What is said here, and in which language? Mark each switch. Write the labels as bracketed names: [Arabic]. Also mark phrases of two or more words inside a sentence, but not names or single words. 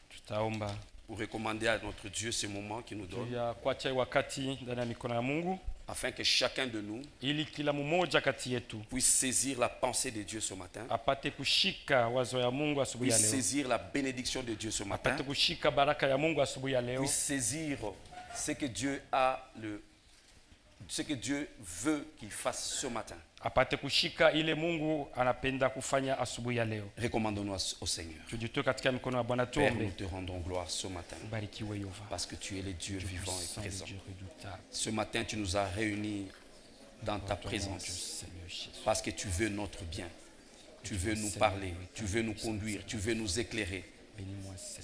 [Swahili] Tutaomba [French] pour recommander à notre Dieu ce moment qu'il nous [Swahili] juu [French] donne, [Swahili] ya kuacha wakati ndani ya mikono ya Mungu [French] afin que chacun de nous [Swahili] ili kila mmoja kati yetu [French] puisse saisir la pensée de Dieu ce matin, [Swahili] apate kushika wazo ya Mungu asubuhi ya [French] puisse [Swahili] leo, [French] saisir la bénédiction de Dieu ce matin, [Swahili] apate kushika baraka ya Mungu asubuhi ya leo, [French] puisse saisir ce que Dieu veut qu'il fasse ce matin. [Swahili] apate kushika ile Mungu anapenda kufanya asubuhi ya leo. [French] Recommandons-nous au Seigneur. [Swahili] Tujitoe katika mikono ya Bwana, [French] Père, nous [Swahili] tuombe. [French] te rendons gloire ce matin [Swahili] Barikiwe Yehova, [French] parce que tu es le Dieu vivant et Saint présent. Dieu redoutable, Ce matin, tu nous as réunis dans ta ton nom, Dieu présence Seigneur Jésus. parce que tu veux notre bien. Tu veux nous parler, tu veux nous conduire, tu veux nous éclairer. Bénis-moi Seigneur.